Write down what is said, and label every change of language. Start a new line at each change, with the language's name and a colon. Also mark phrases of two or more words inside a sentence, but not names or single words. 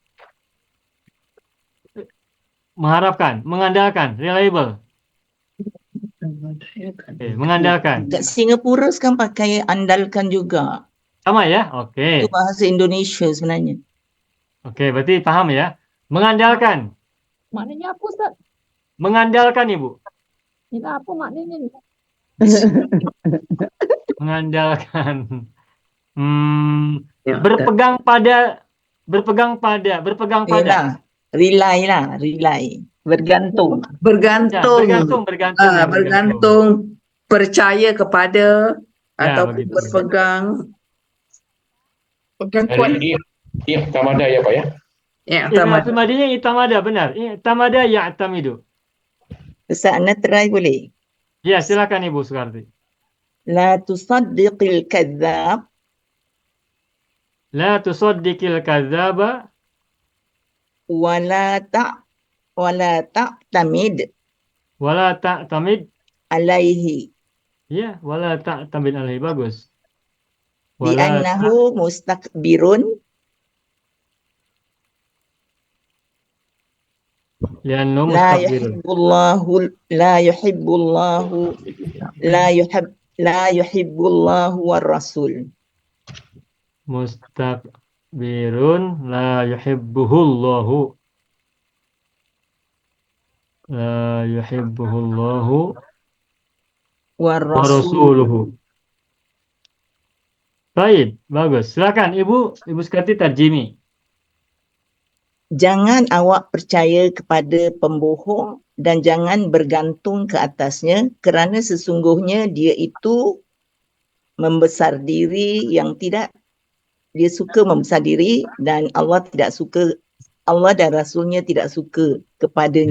Malay: Mengharapkan. Mengandalkan. Reliable. Mengandalkan. Kat Singapura sekarang pakai andalkan juga. Sama ya? Oke. Itu bahasa Indonesia sebenarnya. Oke, berarti paham ya? Mengandalkan. Maknanya apa, Ustaz? Mengandalkan, Ibu. Ini apa maknanya ni? Mengandalkan. Berpegang pada. Yelah, rely lah, rely. Bergantung. Bergantung. Bergantung. Percaya kepada ataupun begitu. berpegang. Pegang kuat. I'tamada ya Pak ya?
Arabic: اعتمادينيا اعتمد, benar. اعتمد يعتمد.
Malay: Ustaz, Ana try boleh? Ya, silakan Ibu Sukarti.
Arabic: لا تصدق الكذاب. لا تصدق الكذاب. ولا تعتمد ولا تعتمد. alaihi. Ya, ولا تعتمد عليه.
Malay: Bagus.
Arabic: بأنه مستكبرون. Liannu La mustakbirun. يحبه الله والرسول. مستكبرون لا يحبه الله. لا يحبه الله War wa rasul. rasuluhu.
Malay: Baik, bagus. Silakan Ibu Sukarti tarjimi. Jangan awak percaya kepada pembohong dan jangan bergantung ke atasnya kerana sesungguhnya dia itu membesar diri yang tidak, dia suka membesar diri dan Allah dan Rasulnya tidak suka kepadanya.